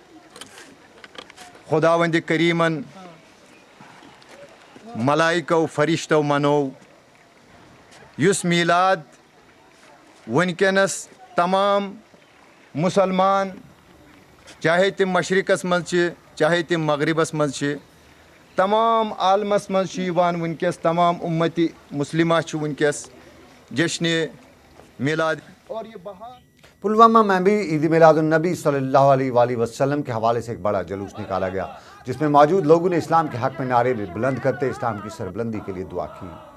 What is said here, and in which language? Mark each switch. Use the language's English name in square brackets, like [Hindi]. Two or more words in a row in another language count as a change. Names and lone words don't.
[Kashmiri] खुदावंद करीमन मलाइको फरिश्तो मनो, युस मीलाद वनकनस तमाम मुसलमान चाहे तिम मशरिकस मज चाहे तिम मगरिबस मज तमाम आलमस मज वनकस तमाम उम्मती मुस्लिमा वनकस जश्न मिलाद। [Hindi] और ये बहार पुलवामा में भी ईद मिलादुन नबी [Arabic] صلى الله عليه وسلم [Hindi] के हवाले से एक बड़ा जुलूस निकाला गया, जिसमें मौजूद लोगों ने इस्लाम के हक़ में नारे बुलंद करते इस्लाम की सरबुलंदी के लिए दुआ की।